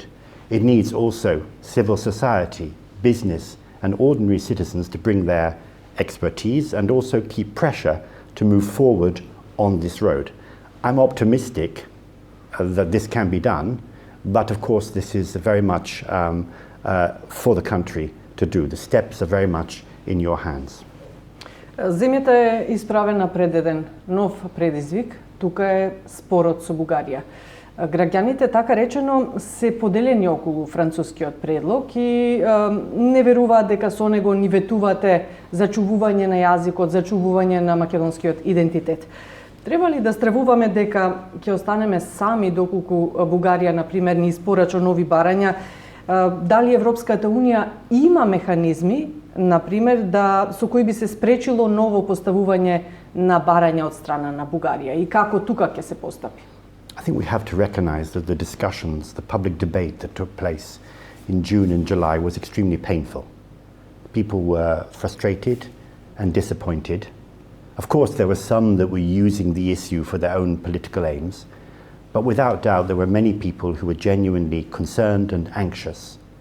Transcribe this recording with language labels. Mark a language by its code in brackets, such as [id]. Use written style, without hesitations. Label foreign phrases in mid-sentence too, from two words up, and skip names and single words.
[en] It needs also civil society, business, and ordinary citizens to bring their expertise and also keep pressure to move forward on this road. I'm optimistic that this can be done, but of course this is very much for the country to do. The steps are very much in your hands. [mk] Земјата е исправена пред еден нов предизвик, тука е спорот со Бугарија. Граѓаните, така речено, се поделени околу францускиот предлог и не веруваат дека со него ни ветувате зачувување на јазикот, зачувување на македонскиот идентитет. Треба ли да стравуваме дека ќе останеме сами доколку Бугарија, например, ни испорача нови барања? Дали Европската Унија има механизми, например, со кои би се спречило ново поставување на барања од страна на Бугарија и како тука ќе се постапи? [en] I think we have to recognize that the discussions, the public debate that took place in June and July was extremely painful. People were frustrated and disappointed. Of course, there were some that were using the issue for their own political aims, but without doubt there were many people who were genuinely concerned and anxious.